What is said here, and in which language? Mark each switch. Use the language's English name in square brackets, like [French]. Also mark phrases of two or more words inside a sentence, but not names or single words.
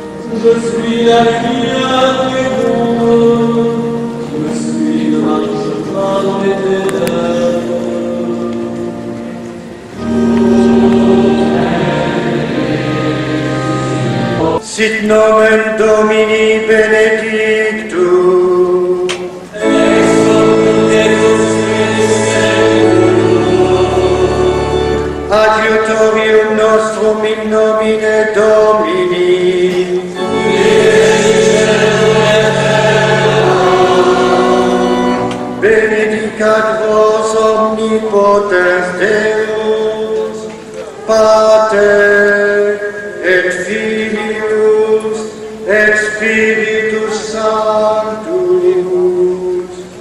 [French] Je suis la lumière du monde, je suis le marchemin dans les ténèbres. [Latin] Sit nomen Domini benedictum, Ex hoc nunc spiritu adiutorium nostrum in nomine Domini, benedicat vos omnipotens Deus, Pater et Filius et Spiritus Sanctus.